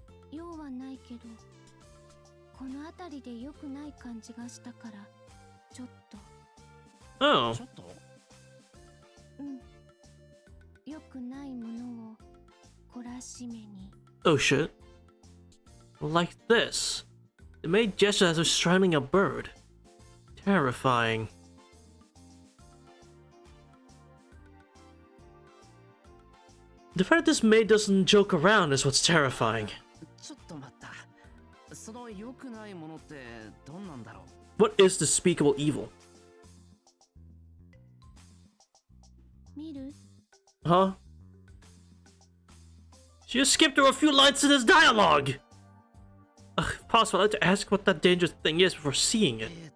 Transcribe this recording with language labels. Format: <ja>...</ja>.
<ja>用はないけど、この辺りで良くない感じがしたから、ちょっと。</ja> <en>Oh.</en> <ja>ちょっと？良くないものを懲らしめに。</ja> <en>Oh shit. Like this. It made gesture as if strangling a bird. Terrifying. The fact that this maid doesn't joke around is what's terrifying.</en> <ja>ちょっと待った。その良くないものってどんなんだろう？</ja> <en>What is despicable evil?</en> <ja>見る？</ja> <en>Huh? She just skipped through a few lines in this dialogue! If possible, I'd like to ask what that dangerous thing is before seeing it.</en>